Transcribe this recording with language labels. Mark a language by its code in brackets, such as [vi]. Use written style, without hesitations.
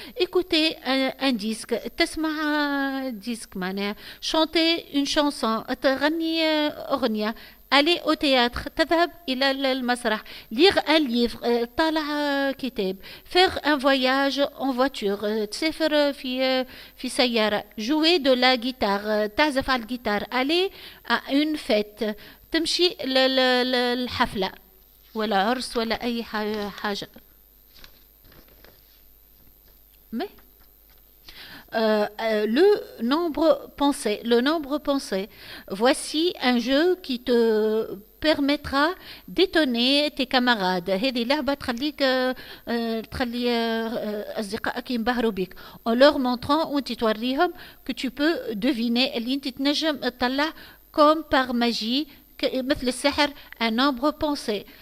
[fr] écouter un disque، [ar] تسمع ديسك معناها. [fr] chanter une chanson، [ar] تغني أغنية. [fr] aller au théâtre، [ar] تذهب إلى المسرح. [fr] lire un livre، [ar] طالع كتاب. [fr] faire un voyage en voiture، [ar] تسافر في سيارة. [fr] jouer de la guitare، [ar] تعزف على الجيتار. [fr] aller à une fête، [ar] تمشي للحفلة ولا عرس ولا أي حاجة. [fr] Mais le nombre pensé. Le nombre pensé. Voici un jeu qui te permettra d'étonner tes camarades. [ar] هذه لعبة تخلي أصدقائك ينبهروا بك. [fr] En leur montrant [ar] وانت توريهم [fr] que tu peux deviner [ar] اللي انت تنجم تطلع [fr] comme par magie [ar] مثل السحر [fr] un nombre pensé.